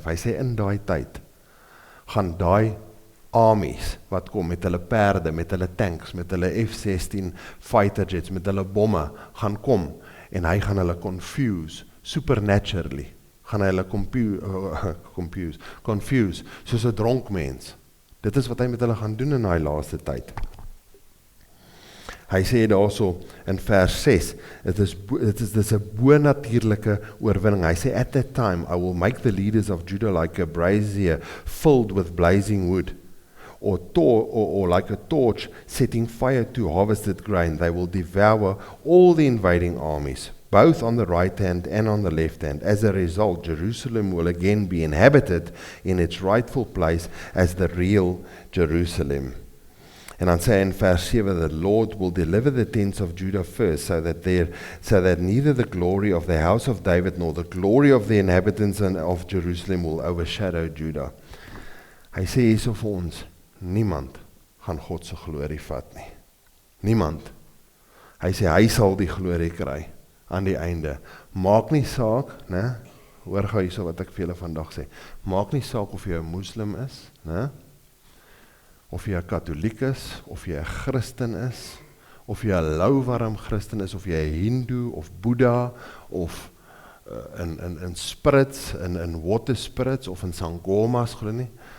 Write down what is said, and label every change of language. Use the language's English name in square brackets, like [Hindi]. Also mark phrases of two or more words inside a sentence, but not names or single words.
[Afrikaans] Hy sê in daai tyd, gaan daai armies wat kom met hulle perde, met hulle tanks, met hulle F-16 [English] fighter jets, [Afrikaans] met hulle bomme, gaan kom en hy gaan hulle [English] confuse, supernaturally, [Afrikaans] gaan hy hulle confuse, soos 'n dronk mens. Dit is wat hy met hulle gaan doen in daai laaste tyd. Hy sê daarso in vers 6, dit is 'n bonatuurlike oorwinning. Hy sê, [English] at that time, I will make the leaders of Judah like a brazier filled with blazing wood, or like a torch setting fire to harvested grain. They will devour all the invading armies, both on the right hand and on the left hand. As a result, Jerusalem will again be inhabited in its rightful place as the real Jerusalem. [Afrikaans] And dan sê hy in vers 7, [English] the Lord will deliver the tents of Judah first, so that neither the glory of the house of David nor the glory of the inhabitants of Jerusalem will overshadow Judah. [Afrikaans] Hy sê hierso vir ons, niemand gaan God se glorie vat nie. Niemand. Hy sê hy sal die glorie kry aan die einde. Maak nie saak, hoor gou hierso wat ek vir julle vandag sê. Maak nie saak of jy 'n moslim is, of jy 'n katoliek is, of jy 'n Christen is, of jy 'n louwarm Christen is, of jy 'n Hindu of Boeddha of in spirits, in water spirits of in sangomas glo nie.